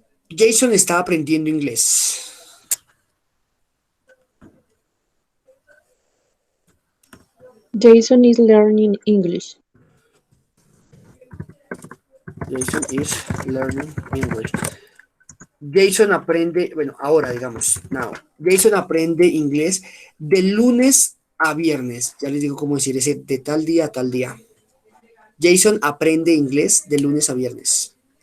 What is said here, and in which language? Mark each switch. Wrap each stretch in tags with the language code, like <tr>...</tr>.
<es>Jason está aprendiendo inglés.</es> <en>Jason is learning English. Jason is learning English.</en> <es>Jason aprende, bueno, ahora digamos, now. Jason aprende inglés de lunes a viernes. Ya les digo cómo decir ese de tal día a tal día. Jason aprende inglés de lunes a viernes.</es>